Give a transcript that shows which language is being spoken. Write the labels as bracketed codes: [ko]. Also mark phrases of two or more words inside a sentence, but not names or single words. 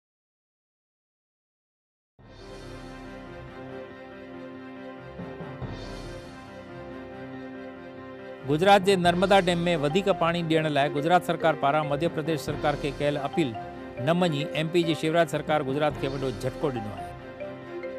[sd] गुजरात के नर्मदा डेम में वधिक पानी ॾियण लाइ गुजरात सरकार पारां मध्य प्रदेश सरकार के कयल अपील न मञी एमपी जी शिवराज सरकार गुजरात के वॾो झटको ॾिनो आहे।